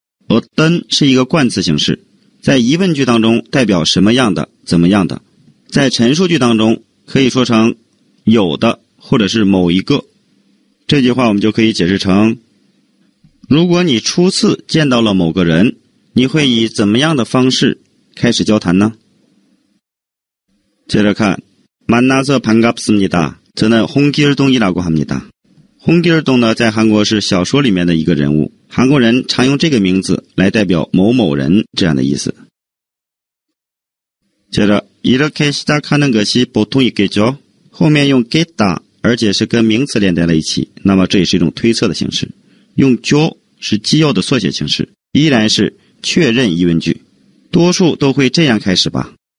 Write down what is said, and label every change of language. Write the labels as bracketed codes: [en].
[zh] 어떤是一个冠词形式在疑问句当中代表什么样的怎么样的在陈述句当中可以说成有的或者是某一个这句话我们就可以解释成如果你初次见到了某个人你会以怎么样的方式开始交谈呢接着看 [ko] 만나서 반갑습니다. 저는 홍길동이라고 합니다. [zh] 홍길동呢在韩国是小说里面的一个人物韩国人常用这个名字来代表某某人这样的意思接着 [ko] 이렇게 시작하는 것이 보통 있겠죠 [zh] 后面用 겠다 而且是跟名词连在了一起那么这也是一种推测的形式用 죠 是基要的缩写形式依然是确认疑问句多数都会这样开始吧